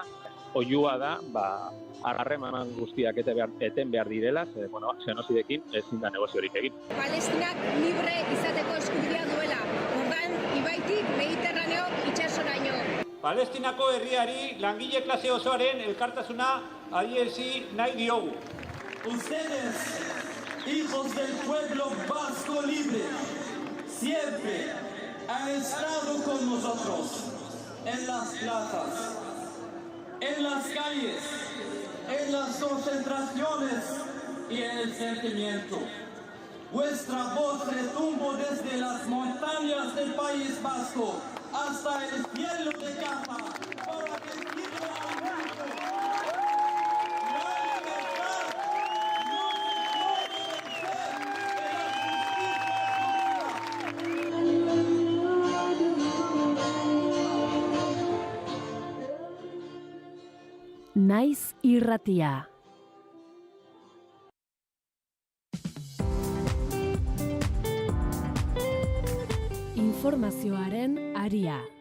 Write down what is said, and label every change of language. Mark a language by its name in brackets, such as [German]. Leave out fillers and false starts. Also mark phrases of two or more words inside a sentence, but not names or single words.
[Basque] Oihua da, harreman guztiak eten behar direla, genozidekin ezin da negoziorik egin. Palestinak libre izateko eskubidea duela, ordan ibaitik Mediterraneo itsasoraino. Palestinako herriari langile klase osoaren elkartasuna adierazi nahi diogu. [Spanish] Ustedes, hijos del pueblo vasco libre, siempre han estado con nosotros en las plazas, en las calles, en las concentraciones y en el sentimiento. Vuestra voz retumbó desde las montañas del País Vasco hasta el cielo de Gaza para decirle al mundo: la libertad no puede vencer [Basque] Naiz irratia. Informazioaren aria.